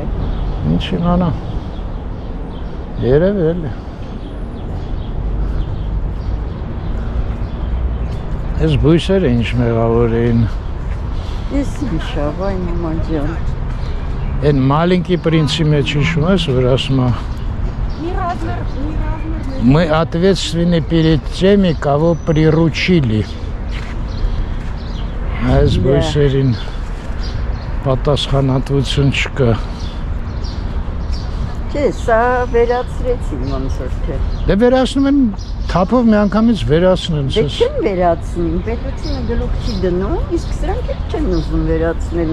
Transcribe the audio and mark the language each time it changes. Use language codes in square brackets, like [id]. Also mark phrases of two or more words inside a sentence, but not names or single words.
[hy] Ինչ իմանա։ Երևի էլի։ Այս բույսերը ինչ մեղավոր էին։ Ես ինչ ավայ մամա ջան։ Են Մալինկի պրինցի մեջ հիշում ես, որ ասում է [ru] Мы ответственны перед теми, кого приручили. [hy] Այս բույսերին պատասխանատվություն չկա։ Չէ, սա վերացրեցին ոնց որ թե։ Դե վերացնում են թափով մի անգամից վերացնեն։ Դե չեն վերացնին, պետությունը գլուխ չի դնում, իսկ սրանք էլ չեն ուզում վերացնել։